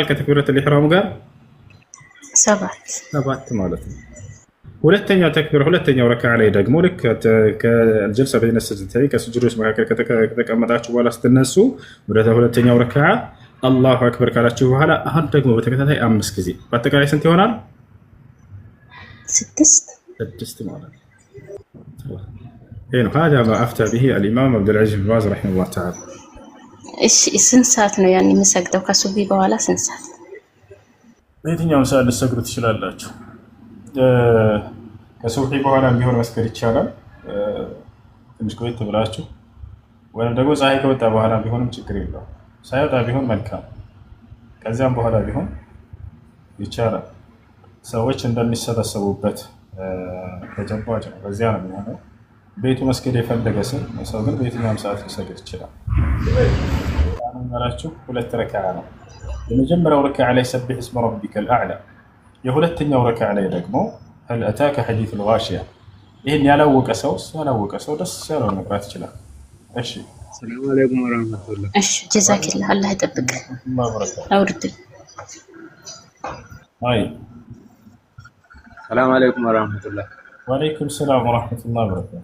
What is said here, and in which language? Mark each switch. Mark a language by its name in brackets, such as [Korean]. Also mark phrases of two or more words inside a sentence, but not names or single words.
[Amharic] ከተክቢረቱል ኢሕራም ጋር 7 ማለት ነው። ሁለተኛው ተክቢር ሁለተኛው ረክዓ ላይ ደግሞ ልክ ከጀልሳ [Arabic] بين السجدتين [Amharic] ከስጁዶች መካከል ከተቀመጣችሁ በኋላ ስትነሱ ወደ ሁለተኛው ረክዓ [Arabic] الله أكبر [Amharic] ካላችሁ በኋላ አሁን ደግሞ በተከታታይ 5 ጊዜ በአጠቃላይ ስንት ይሆናል? 6 ማለት ነው። ይሄ ነው [Arabic] هذا ما افتى به الامام عبد العزيز بن باز رحمه الله تعالى። [Amharic] እሺ ስንት ሰዓት ነው ያን የሚሰግደው? ከሱቢ በኋላ ስንት ሰዓት? በየትኛውም ሰዓት ልትሰግዱ ትችላላችሁ። ከሱብሒ በኋላ ቢሆን መስገድ ይቻላል። ትንሽ ቆይት ብላችሁ ወይም ደግሞ ፀሐይ ከወጣ በኋላ ቢሆንም ችግር የለውም። ሳይወጣ ቢሆን መልካም፣ ከዚያም በኋላ ቢሆን ይቻላል። ሰዎች እንደሚሰበሰቡበት ተጨባጭ ነው። በዚያ ነው የሚሆነው። ቤቱ መስገድ የፈለገ ሰው ግን በየትኛውም ሰዓት ሊሰግድ ይችላል። ያላችሁ 2 ረክዓ ነው። የመጀመሪያው ረክዓ ላይ [Arabic] سبح اسم ربك الأعلى፣ [Amharic] የሁለተኛው ረክዓ ላይ ደግሞ [Arabic] هل أتاك حديث الغاشية። [Amharic] ይሄን ያላወቀ ሰው ደስ ያለው መቅራት ይችላል። እሺ [Arabic] سلام عليكم ورحمة الله። [Amharic] እሺ ጀዛከላህ፣ አላህ ይጠብቅ። አውርድ። አይ [Arabic] سلام عليكم ورحمة الله። وعليكم السلام ورحمة الله وبركاته።